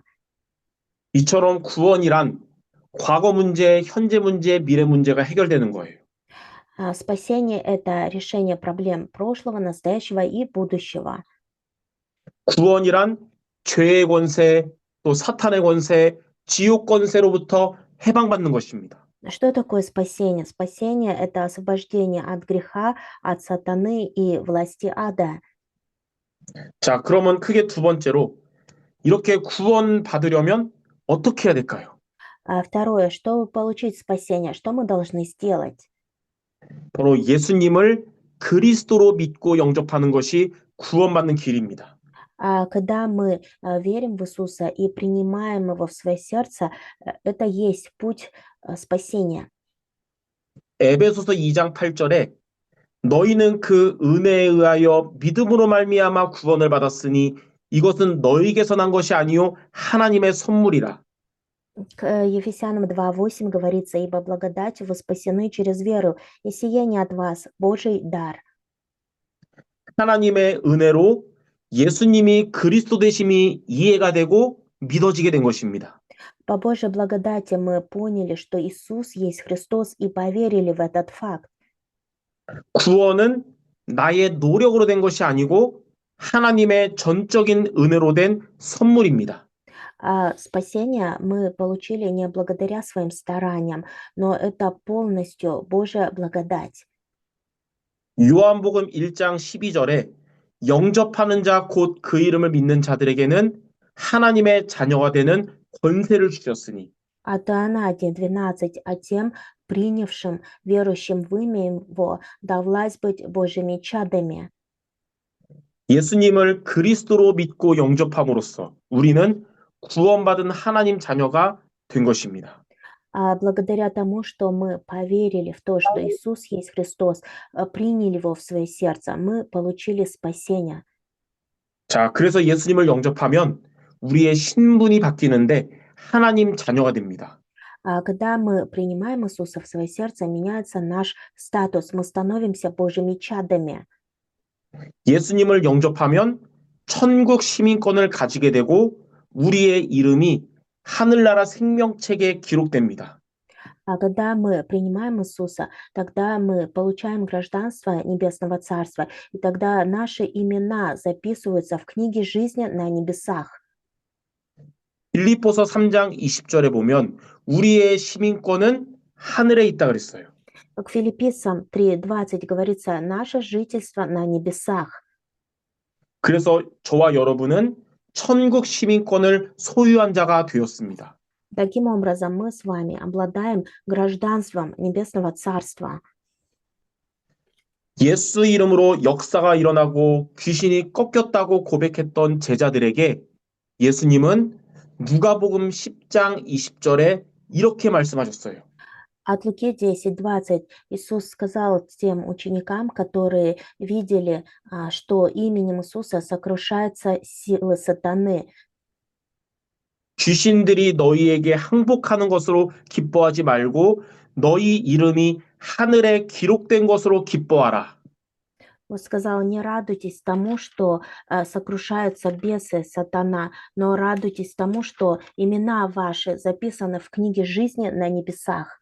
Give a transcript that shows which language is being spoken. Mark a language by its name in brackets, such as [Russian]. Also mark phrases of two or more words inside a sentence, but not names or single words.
[Korean] 이처럼 구원이란 과거 문제, 현재 문제, 미래 문제가 해결되는 거예요. [Russian] Спасение– это решение проблем прошлого, настоящего и будущего. [Korean] 구원이란 죄의 권세, 또 사탄의 권세, 지옥 권세로부터 해방받는 것입니다. [Russian] Что такое спасение? Спасение– это освобождение от греха, от сатаны и власти ада. [Korean] 자, 그러면 크게 두 번째로 이렇게 구원 받으려면 어떻게 해야 될까요? [Russian] Второе, чтобы получить спасение, что мы должны сделать? [Korean] 바로 예수님을 그리스도로 믿고 영접하는 것이 구원받는 길입니다. [Russian] Когда мы верим в Иисуса и принимаем Его в свое сердце, это есть путь спасения. [Korean] 에베소서 2장 8절에 너희는 그 은혜에 의하여 믿음으로 말미암아 구원을 받았으니 이것은 너희에게서 난 것이 아니요 하나님의 선물이라. [Russian] К Ефесянам 2:8 говорится: «Ибо благодатью вы спасены через веру, и сие не от вас, Божий дар». [Korean] 하나님의 은혜로 예수님이 그리스도 되심이 이해가 되고 믿어지게 된 것입니다. [Russian] По Божьей благодати мы поняли, что Иисус есть Христос, и поверили в этот факт. [Korean] 구원은 나의 노력으로 된 것이 아니고 하나님의 전적인 은혜로 된 선물입니다. [Russian] Спасение мы получили не благодаря своим стараниям, но это полностью Божья благодать. [Korean] 요한복음 1장 12절에 영접하는 자 곧 그 이름을 믿는 자들에게는 하나님의 자녀가 되는 권세를 주셨으니 [Russian] От Иоанна 1:12: «А тем, принявшим, верующим в имя Его, да власть быть Божьими чадами». [Korean] 예수님을 그리스도로 믿고 영접함으로써 우리는 구원받은 하나님 자녀가 된 것입니다. [Russian] Благодаря тому, что мы поверили в то, что Иисус есть Христос, приняли Его в свое сердце, мы получили спасение. [Korean] 자, 그래서 예수님을 영접하면 우리의 신분이 바뀌는데 하나님 자녀가 됩니다. [Russian] Когда мы принимаем Иисуса в свое сердце, меняется наш статус, мы становимся Божьими чадами. [Korean] 예수님을 영접하면 천국 시민권을 가지게 되고 우리의 이름이 하늘나라 생명책에 기록됩니다. [Russian] Когда мы принимаем Иисуса, тогда мы получаем гражданство Небесного Царства, и тогда наши имена записываются в книге жизни на небесах. [Korean] 빌립보서 3장 20절에 보면 우리의 시민권은 하늘에 있다 그랬어요. [Russian] К Филиппийцам 3:20 говорится: «Наше жительство на небесах». [Korean] 그래서 저와 여러분은 천국 시민권을 소유한 자가 되었습니다. [Russian] Таким образом, мы с вами обладаем гражданством Небесного Царства. [Korean] 예수 이름으로 역사가 일어나고 귀신이 꺾였다고 고백했던 제자들에게 예수님은 누가복음 10장 20절에 이렇게 말씀하셨어요. [Russian] От Луки 10:20 Иисус сказал тем ученикам, которые видели, что именем Иисуса сокрушаются силы сатаны. [Korean] 귀신들이 너희에게 항복하는 것으로 기뻐하지 말고 너희 이름이 하늘에 기록된 것으로 기뻐하라. [Russian] Он сказал: «Не радуйтесь тому, что сокрушаются бесы, сатана, но радуйтесь тому, что имена ваши записаны в книге жизни на небесах».